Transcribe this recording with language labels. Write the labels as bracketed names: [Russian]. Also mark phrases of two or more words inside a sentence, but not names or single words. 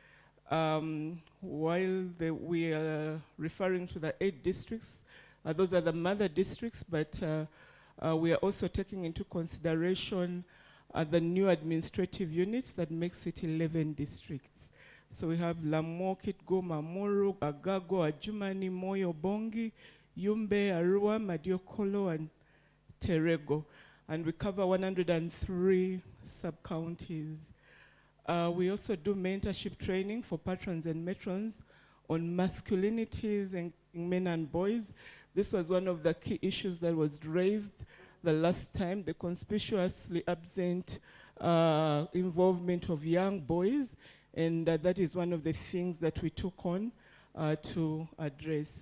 [English] While we are referring to the 8 districts, those are the mother districts, but we are also taking into consideration the new administrative units that makes it 11 districts. So we have Lamo, Kitgoma, Moro, Agago, Ajumani, Moyo, Bongi, Yumbe, Arua, Madiokolo, and Terego. And we cover 103 sub-counties. We also do mentorship training for patrons and matrons on masculinities and men and boys. This was one of the key issues that was raised the last time, the conspicuously absent involvement of young boys, and that is one of the things that we took on to address.